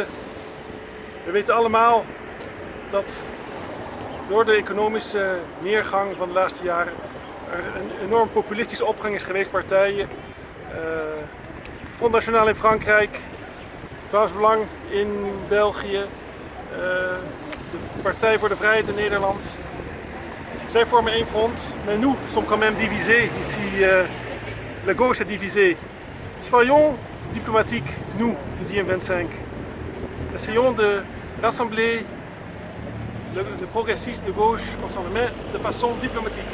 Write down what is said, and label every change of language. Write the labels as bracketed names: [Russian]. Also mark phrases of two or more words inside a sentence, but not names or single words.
[Dutch] We weten allemaal dat door de economische neergang van de laatste jaren er een enorm populistische opgang is geweest, partijen. Front National in Frankrijk, Vlaams Belang in België, de Partij voor de Vrijheid in Nederland. Zij vormen één front, [French] mais nous sommes quand même divisés, ici la gauche est divisée. Soyons diplomatiques, nous, de Diem25. Essayons de rassembler le progressiste de gauche ensemble, mais de façon diplomatique.